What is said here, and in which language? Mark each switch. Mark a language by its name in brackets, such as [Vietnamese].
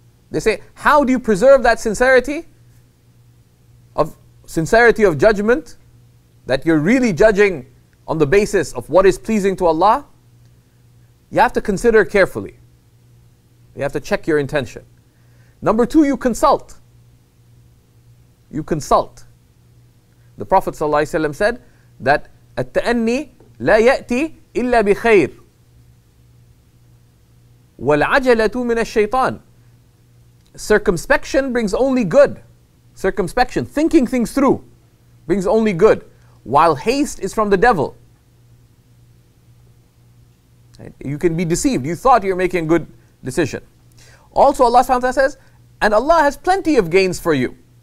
[English] They say, how do you preserve that sincerity of judgment, that you're really judging on the basis of what is pleasing to Allah? You have to consider carefully. You have to check your intention. Number two, you consult. You consult. The Prophet ﷺ said that [Arabic] التأني لا يأتي إلا بخير والعجلة من الشيطان. [English] Circumspection brings only good. Circumspection, thinking things through, brings only good, while haste is from the devil. Right? You can be deceived. You thought you're making a good decision. Also, Allah subhanahu wa ta'ala says, and Allah has plenty of gains for you.